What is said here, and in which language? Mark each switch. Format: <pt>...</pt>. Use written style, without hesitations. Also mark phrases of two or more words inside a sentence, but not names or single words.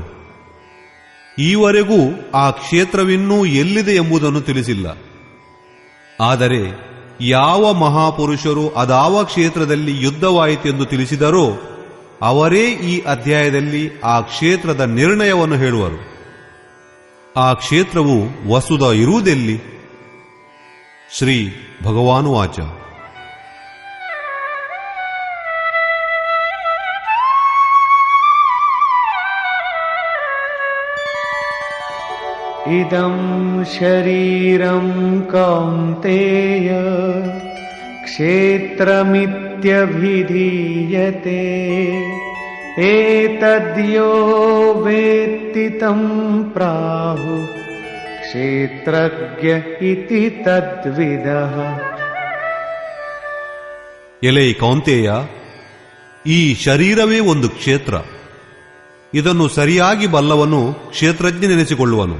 <kn>ಈವರೆಗೂ ಆ ಕ್ಷೇತ್ರವಿನ್ನೂ ಎಲ್ಲಿದೆ ಎಂಬುದನ್ನು ತಿಳಿಸಿಲ್ಲ. ಆದರೆ ಯಾವ ಮಹಾಪುರುಷರು ಅದಾವ ಕ್ಷೇತ್ರದಲ್ಲಿ ಯುದ್ಧವಾಯಿತೆಂದು ತಿಳಿಸಿದರೋ ಅವರೇ ಈ ಅಧ್ಯಾಯದಲ್ಲಿ ಆ ಕ್ಷೇತ್ರದ ನಿರ್ಣಯವನ್ನು ಹೇಳುವರು. ಆ ಕ್ಷೇತ್ರವು ವಸುಧ ಇರುವುದೆಲ್ಲಿ?</kn> <sa>ಶ್ರೀ ಭಗವಾನುವಾಚ. ಇದಂ ಶರೀರಂ ಕೌಂತೇಯ ಕ್ಷೇತ್ರಮಿತ್ಯಭಿಧೀಯತೆ ಏತದ್ಯೋ ವೇತ್ತಿ ತಂ ಪ್ರಾಹು ಕ್ಷೇತ್ರಜ್ಞ ಇತಿ ತದ್ವಿದಃ.</sa> <kn>ಎಲೆ ಕೌಂತೇಯ, ಈ ಶರೀರವೇ ಒಂದು ಕ್ಷೇತ್ರ. ಇದನ್ನು ಸರಿಯಾಗಿ ಬಲ್ಲವನು ಕ್ಷೇತ್ರಜ್ಞನೆನಿಸಿಕೊಳ್ಳುವನು.</kn>